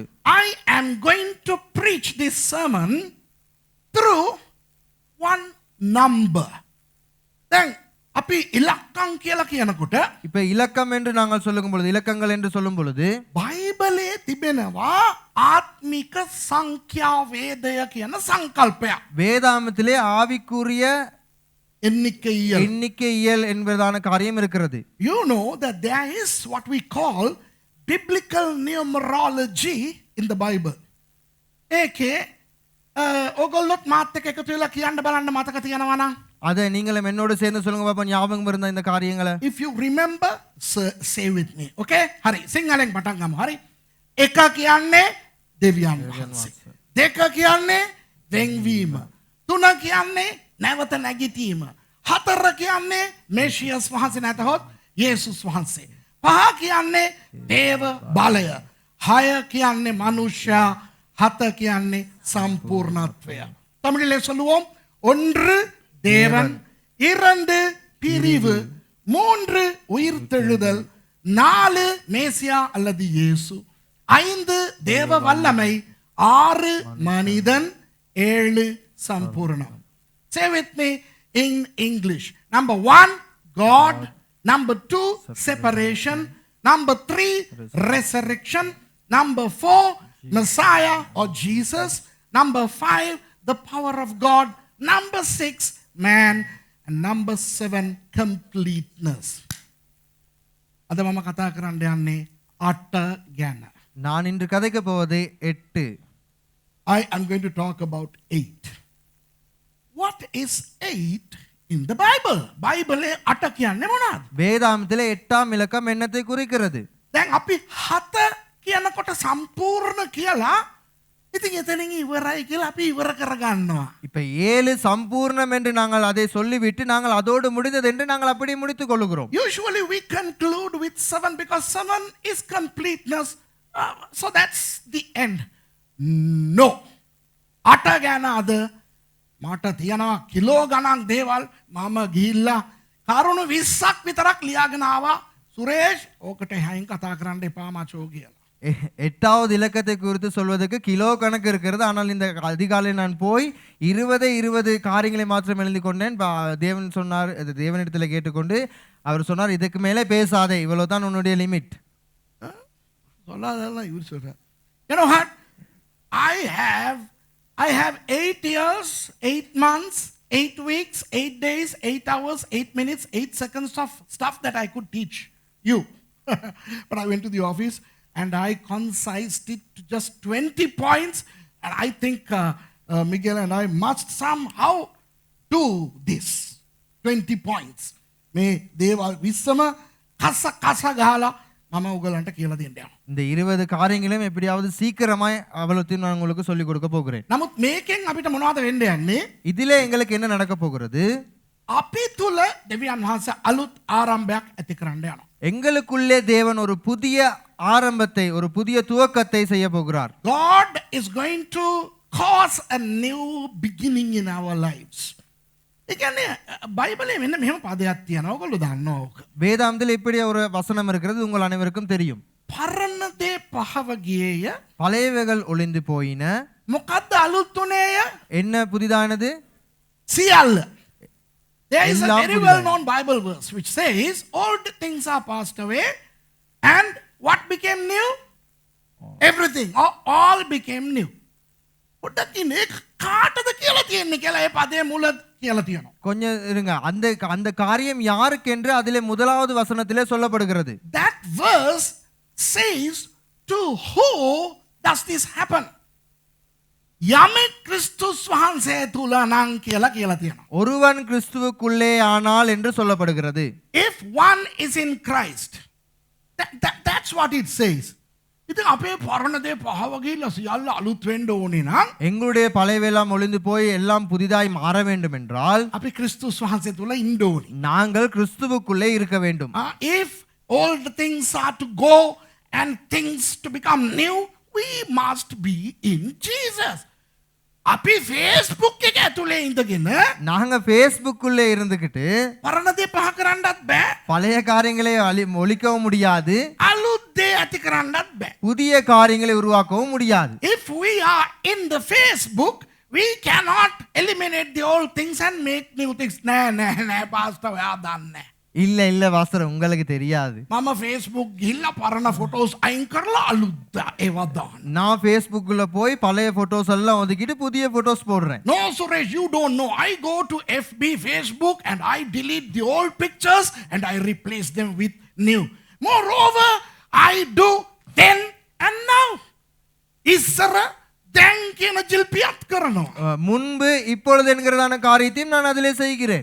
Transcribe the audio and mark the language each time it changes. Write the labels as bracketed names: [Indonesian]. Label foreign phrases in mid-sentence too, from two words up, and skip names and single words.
[English] I am going to preach this sermon through one number. [Sinhala] දැන් අපි ඉලක්කම් කියලා කියනකොට [Tamil] இப்போ இலக்கம் என்று நாங்கள் சொல்லும் பொழுது, இலக்கங்கள் என்று சொல்லும் பொழுது [Sinhala] බයිබලයේ තිබෙනවා ආත්මික සංඛ්‍යා වේදය කියන සංකල්පයක්. [Tamil] வேதாமத்திலே ஆவிக்குரிய එண்ணிக்கையியல் என்பதான காரியம் இருக்கிறது. [English] You know that there is what we call biblical numerology in the Bible. [Sinhala] ඒකේ ඔයගොල්ලොත් මාත් එක්ක එකතු වෙලා කියන්න බලන්න මතක තියෙනවා නම්. [Tamil] அதை நீங்களும் என்னோடு சேர்ந்து சொல்லுங்க பாப்பா, ஞாபகம் இருந்தா இந்த காரியங்களை. [English] If you remember, say with me. [Sinhala] Okay? හරි. සිංහලෙන් පටන් ගමු. හරි. එක කියන්නේ දෙවියන් වහන්සේ. දෙක කියන්නේ වෙන්වීම. තුන කියන්නේ නැවත නැගිටීම. හතර කියන්නේ මෙෂියස් වහන්සේ නැතහොත් යේසුස් වහන්සේ. පහ කියන්නේ දේව බලය. හය කියන්නේ මනුෂ්‍ය. හත කියන්නේ සම්පූර්ණත්වය. [Tamil] தமிழிலே சொல்லுவோம். ஒன்று தேவன், இரண்டு பிரிவு, மூன்று உயிர்த்தெழுதல், நாலு மேசியா அல்லது இயேசு, ஐந்து தேவ வல்லமை, ஆறு மனிதன், ஏழு சம்பூர்ணம். [English] Say with me, in English. Number 1, God. Number 2, separation. Number 3, resurrection. Number 4, Messiah or Jesus. Number 5, the power of God. Number 6, man. And number 7, completeness. [Sinhala] අද මම කතා කරන්න යන්නේ 8 ගැන. [Tamil] நான் இன்று கதைக்க போவது 8. [English] I am going to talk about 8. What is 8 in the Bible? [Sinhala] බයිබලේ 8 කියන්නේ මොනවද? [Tamil] வேதாமத்திலே 8ஆம் இலக்கம் என்னத்தை குறிக்கிறது? [Sinhala] දැන් අපි 7 කියනකොට සම්පූර්ණ කියලා ඉතින් එතනින් ඉවරයි කියලා අපි ඉවර කරගන්නවා. [Tamil] இப்ப 7 சம்பூர்ணம் என்று நாங்கள் அதை சொல்லிவிட்டு நாங்கள் அதோடு முடிந்தது என்று நாங்கள் அப்படி முடித்துக் கொள்கிறோம். [English] Usually we conclude with 7 because 7 is completeness. So that's the end. No. [Sinhala] 8 ගැන අද මට තියනවා කිලෝ ගණන් දේවල් මම ගිහිල්ලා කරුණු 20ක් විතරක් ලියාගෙන ආවා. සුරේෂ් ඕකට හැයින් කතා කරන්න එපා මචෝ කියලා. [Tamil] 8வது இலக்கத்தை குறித்து சொல்வதற்கு கிலோ கணக்கு இருக்கிறது. ஆனால் இந்த அதிகாலை நான் போய் 20 காரியங்களை மாத்திரம் எழுதி கொண்டேன். தேவன் சொன்னார், தேவனிடத்தில் கேட்டுக்கொண்டு அவர் சொன்னார், இதுக்கு மேலே பேசாதே, இவ்வளவு தான் உன்னுடைய லிமிட். சொல்லாதெல்லாம் இவர் சொல்றார். [English] You know what? I have 8 years, 8 months, 8 weeks, 8 days, 8 hours, 8 minutes, 8 seconds of stuff that I could teach you. But I went to the office and I concised it to just 20 points. And I think Miguel and I must somehow do this. 20 points. May Deva Visama Kasa Gala Mama Ugalanta Kila the India. [Tamil] இந்த 20 காரியங்களையும் எப்படியாவது சீக்கிரமாய் அவ்வளவுத்தையும் நான் உங்களுக்கு சொல்லிக் கொடுக்க போகிறேன். [Sinhala] නමුත් මේකෙන් අපිට මොනවද වෙන්න යන්නේ? [Tamil] இதிலே எங்களுக்கு என்ன நடக்க போகிறது? [Sinhala] අපි තුල දෙවියන් වහන්සේ අලුත් ආරම්භයක් ඇති කරන්න යනවා. [Tamil] எங்களுக்குள்ளே தேவன் ஒரு புதிய ஆரம்பத்தை, ஒரு புதிய துவக்கத்தை செய்ய போகிறார். [English] God is going to cause a new beginning in our lives. [Sinhala] ඒ කියන්නේ බයිබලයේ මෙන්න මෙහෙම පදයක් තියෙනවා. ඔයගොල්ලෝ දන්නවා ඕක. [Tamil] வேதாந்தத்தில் இப்படி ஒரு வசனம் இருக்கிறது, உங்கள் அனைவருக்கும் தெரியும். [Sinhala] පරණ දේ පහව ගියේය. [Tamil] பழையவைகள் ஒளிந்து போயின. [Sinhala] මොකද්ද අලුත් උනේය? [Tamil] என்ன புதிதானது? [Sinhala] සියල්ල. [English] There is a [Tamil] එல்லாம் [English] very [Sinhala] පුදුමයි. [English] well known Bible verse which says old things are passed away and what became new? Everything. All became new. [Sinhala] පොඩ්ඩක් කාටද කියලා තියෙන්නේ කියලා ඒ පදේ මුල කියලා තියෙනවා. [Tamil] கொஞ்சம் இருங்க, அந்த காரியம் யாருக்கென்று அதிலே முதலாவது வசனத்திலே சொல்லப்படுகிறது. [English] That verse says to who does this happen? [Sinhala] යමෙක් ක්‍රිස්තුස් වහන්සේ තුල නම් කියලා තියෙනවා. [Tamil] ஒருவன் கிறிஸ்துவுக்குள்ளே ஆனால் என்று சொல்லப்படுகிறது. [English] If one is in Christ, that's what it says. [Sinhala] ඉතින් අපේ පරණ දේ පහව ගිහිල්ලා සියල්ල අලුත් වෙන්න ඕනේ නම් [Tamil] எங்களுடைய பழையவெல்லாம் ஒளிந்து போய் எல்லாம் புதிதாய் மாற வேண்டும் என்றால் [Sinhala] අපි ක්‍රිස්තුස් වහන්සේ තුල ඉන්න ඕනේ. [Tamil] நாங்கள் கிறிஸ்துவுக்குள்ளே இருக்க வேண்டும். [English] If old things are to go and things to become new, we must be in Jesus. [Sinhala] අපි Facebook එක ඇතුලේ ඉඳගෙන [Tamil] நாங்க Facebookக்குள்ளே இருந்துகிட்டு [Sinhala] පරණ දේ පහ කරන්නත් බෑ. [Tamil] பழைய காரியங்களை ஒழிக்கவும் முடியாது, [Sinhala] අලුත් දේ ඇති කරන්නත් බෑ. [Tamil] புதிய காரியங்களை உருவாக்கவும் முடியாது. [English] If we are in the Facebook, we cannot eliminate the old things and make new things. [Sinhala] නෑ pastor ඔයා දන්නේ. [Tamil] இல்ல வாஸ்தர், உங்களுக்கு தெரியாது. [Sinhala] මම Facebook ගිහිල්ලා පරණ ෆොටෝස් අයින් කරලා අලුත් ඒවා දාන්න. [Tamil] நான் Facebookக்குள்ள போய் பழைய போட்டோஸ் எல்லாம் ஒதுக்கிட்டு புதிய போட்டோஸ் போடுறேன். [English] No Suresh, you don't know. I go to FB Facebook and I delete the old pictures and I replace them with new. Moreover, I do then and now. [Sinhala] ඉස්සර දැන් කියන ජිල්පියත් කරනවා. [Tamil] முன்பு இப்பொழுது என்கிறதான காரியத்தையும் நான் அதிலே செய்கிறேன்.